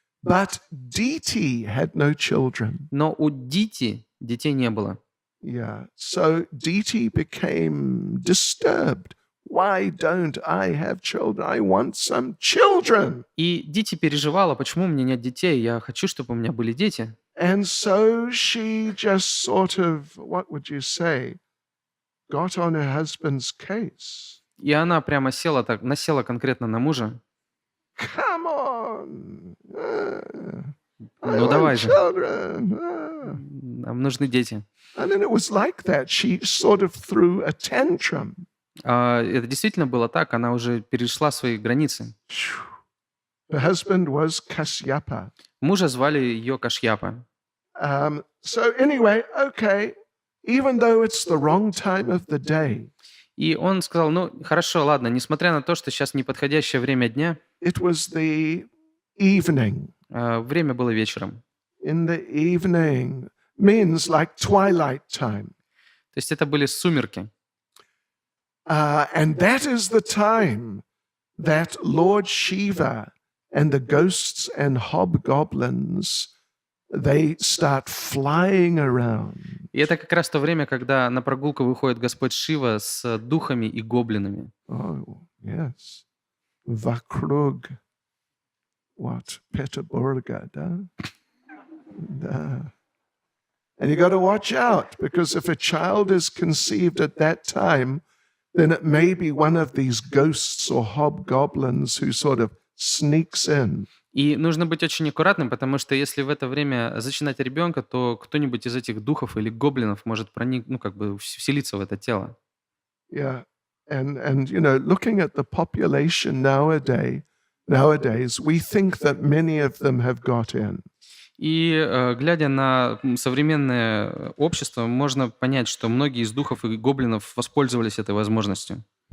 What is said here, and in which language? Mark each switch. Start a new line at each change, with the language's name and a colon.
English: But Diti had no children.
Russian: Но у Дити детей не было.
English: Yeah. So Diti became disturbed. Why don't I have children? I want some children.
Russian: И Дити переживала, почему у меня нет детей, я хочу, чтобы у меня были дети.
English: And so she just sort of, what would you say, got on her husband's case.
Russian: И она прямо села так, насела конкретно на мужа.
English: Come on. I
Russian: Ну
English: want
Russian: давай же,
English: children.
Russian: нам нужны дети.
English: And then it was like that. She sort of threw a tantrum.
Russian: Это действительно было так, она уже перешла свои границы.
English: Her husband was Kasyapa.
Russian: Мужа звали ее Кашьяпа.
English: So anyway, okay, even though it's the wrong time of the day,
Russian: И он сказал: ну, хорошо, ладно, несмотря на то, что сейчас неподходящее время дня,
English: it was the evening.
Russian: время было вечером.
English: In the evening means like twilight time.
Russian: То есть это были сумерки.
English: And that is the time that Lord Shiva and the ghosts and hobgoblins, they start flying around.
Russian: И это как раз то время, когда на прогулку выходит Господь Шива с духами и гоблинами.
English: Oh, yes. Vakrug. What?
Russian: Peterburga, да? Да.
English: And you got to watch out, because if a child is conceived at that time, then it may be one of these ghosts or hobgoblins who sort of sneaks in.
Russian: И нужно быть очень аккуратным, потому что если в это время зачинать ребенка, то кто-нибудь из этих духов или гоблинов может вселиться в это тело.
English: Yeah. And you know, looking at the population nowadays, we think that many of them have got in.
Russian: И глядя на современное общество, можно понять, что многие из духов и гоблинов воспользовались этой возможностью.